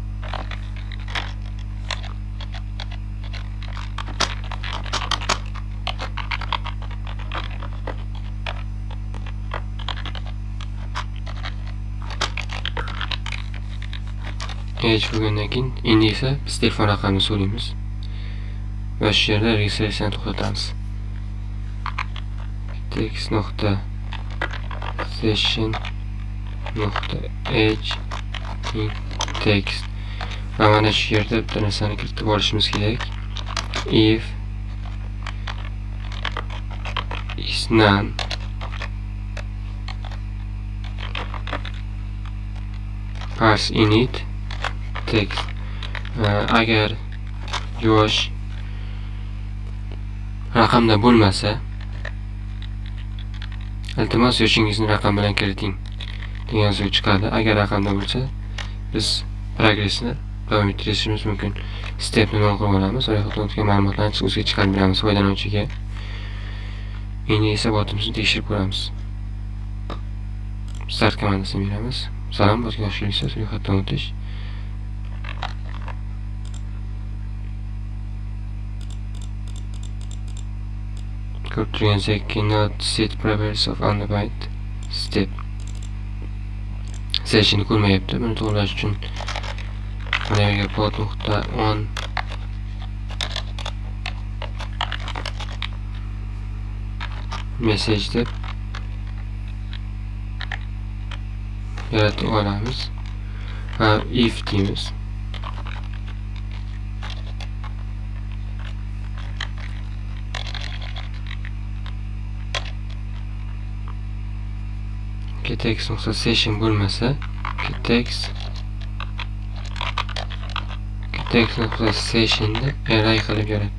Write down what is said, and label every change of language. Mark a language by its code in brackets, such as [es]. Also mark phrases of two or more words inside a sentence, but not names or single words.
[uz] Age bo'lgandan keyin endi esa biz telefon raqamini so'raymiz va shu yerda registratsiyani to'xtatamiz. text.session.age text va mana shu yerda bitta narsani kiritib olishimiz kerak. [en] If is none pass init text. [uz] Agar yosh raqamda bo'lmasa, iltimos yoshingizni raqam bilan kiriting degan so'z chiqadi. Agar raqamda bo'lsa, biz progressni davom ettirishimiz mumkin. Stepni non qilib olamiz. Ro'yxatdan o'tgan ma'lumotlarni o'zga chiqarib beramiz foydalanuvchiga. Endi esa botimizni tekshirib ko'ramiz. Start komandasini beramiz. Salom, botga xush kelibsiz. Ro'yxatdan o'tish. Ko'rib turganingizdek, [en] cannot set properties of undefined step. [uz] Session'ni ko'rmayapti. Buni to'g'rilash uchun mana yerga pod.on message deb yaratib olamiz va if deymiz. text.session bo'lmasa, text.session'ni array qilib yaratdi.